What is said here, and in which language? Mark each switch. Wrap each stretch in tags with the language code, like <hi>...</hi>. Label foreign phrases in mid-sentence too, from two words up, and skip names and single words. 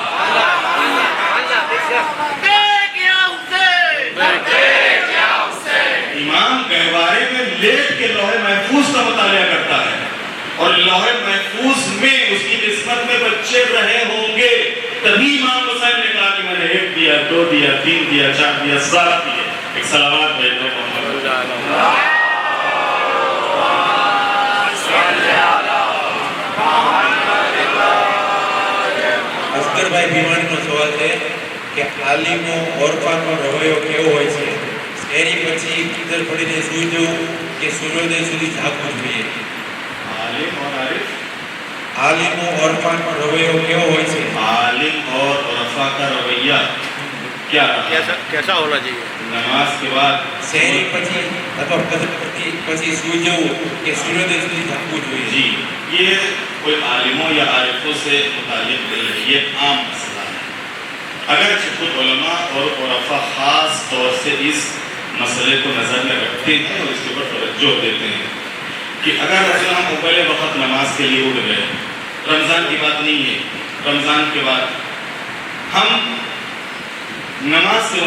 <ur>امام گہوارے میں لیٹ کے لوح محفوظ کا مطالعہ کرتا ہے، اور لوح محفوظ میں اس کی قسمت میں بچے رہے ہوں گے، تبھی امام حسین نے کہا کہ میں نے 1 دیا، 2 دیا، 3 دیا، 4 دیا، 7 دیے۔ ایک صلوات بھیج دو محمد۔</ur> <gu>અસ્કર ભાઈ ભીમાણીનો સવાલ છે કે આલિમો ઓરફાનો રવૈયો કેવો હોય છે? શેરી પછી કિધર પડીને સૂઈ જવું કે સૂર્યોદય સુધી જાગવું જોઈએ?</gu> <ur>عالم اور عارف،</ur> <gu>આલિમો ઓરફાનો રવૈયો કેવો હોય છે?</gu> <ur>عالم اور عرفا کا رویہ کیا رہا؟ کیسا ہونا چاہیے؟ نماز کے بعد</ur> <gu>શેરી પછી અથવા કિધર પછી સૂઈ જવું કે સૂર્યોદય સુધી જાગવું જોઈએ?</gu> <ur>جی یہ کوئی عالموں یا عارفوں سے متعلق نہیں ہے، یہ عام مسئلہ ہے۔ اگرچہ خود علماء اور عرفا خاص طور سے اس مسئلے کو نظر میں رکھتے ہیں اور اس کے اوپر توجہ دیتے ہیں کہ اگر مثلا ہم اول وقت نماز کے لیے اٹھ گئے، رمضان کی بات نہیں ہے، رمضان کے بعد ہم نماز کے</ur>